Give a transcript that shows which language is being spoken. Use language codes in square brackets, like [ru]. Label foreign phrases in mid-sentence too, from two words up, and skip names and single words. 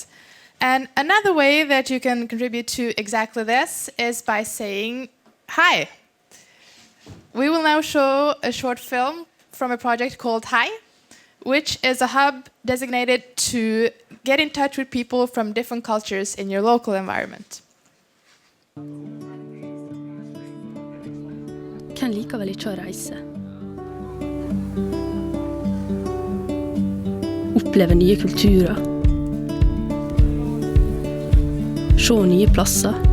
[en] And another way that you can contribute to exactly this is by saying hi. We will now show a short film from a project called Hi, which is a hub designated to get in touch with people from different cultures in your local environment. [no] Hvem liker vel ikke å reise? Oppleve nye kulturer. Se nye plasser.